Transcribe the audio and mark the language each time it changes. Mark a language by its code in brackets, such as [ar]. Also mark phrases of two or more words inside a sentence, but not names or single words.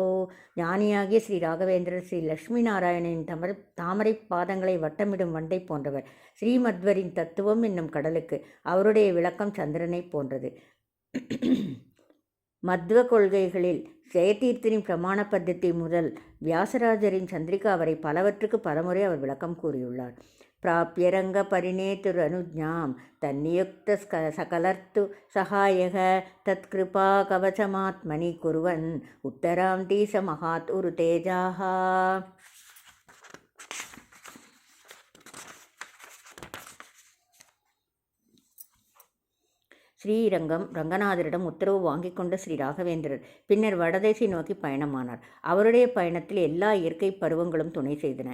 [ta] ஞானியாகிய ஸ்ரீ ராகவேந்திரர் ஸ்ரீ லட்சுமி நாராயணனின் தாமரை பாதங்களை வட்டமிடும் வண்டை போன்றவர். ஸ்ரீமத்வரின் தத்துவம் என்னும் கடலுக்கு அவருடைய விளக்கம் சந்திரனை போன்றது. மத்வ கொள்கைகளில் ஜெயதீர்த்தரின் பிரமாண பத்ததி முதல் வியாசராஜரின் சந்திரிகா வரை பலவற்றுக்கு பலமுறை அவர் விளக்கம் கூறியுள்ளார். [sa] प्राप्य रङ्गपरिणेतुरनुज्ञां तन्नियुक्तसकलर्तु सहायः तत्कृपाकवचमात्मनि कुर्वन् उत्तरां दीशमहात् उरुतेजाः. [ta] ஸ்ரீரங்கம் ரங்கநாதரிடம் உத்தரவு வாங்கி கொண்ட ஸ்ரீ ராகவேந்திரர் பின்னர் வடதேசை நோக்கி பயணமானார். அவருடைய பயணத்தில் எல்லா இயற்கை பருவங்களும் துணை செய்தன.